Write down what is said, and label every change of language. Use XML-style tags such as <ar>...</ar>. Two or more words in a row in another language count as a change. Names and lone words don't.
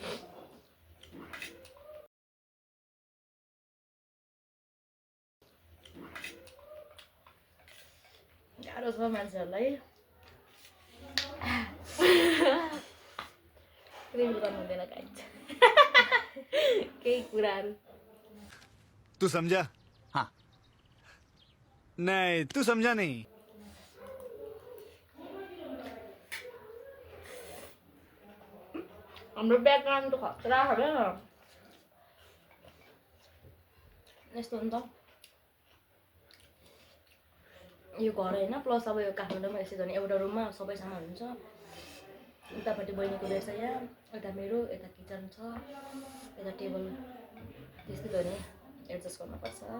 <ne>गाह्रो छ मान्छेहरूलाई रिभिल गर्नु हुँदैन गाइस केही कुराहरू।</ne> <hi>तू समझा? हाँ। नहीं, तू समझा नहीं।</hi> <ne>हाम्रो ब्याकग्राउन्ड त खतरा खरे यस्तो हो नि त यो घर होइन प्लस अब यो काठमाडौँमा यसै भने एउटा रुममा सबै सामान हुन्छ उतापट्टि बहिनीको रहेछ यहाँ यता मेरो यता किचन छ यता टेबल त्यस्तै हो नि एडजस्ट गर्नुपर्छ</ne>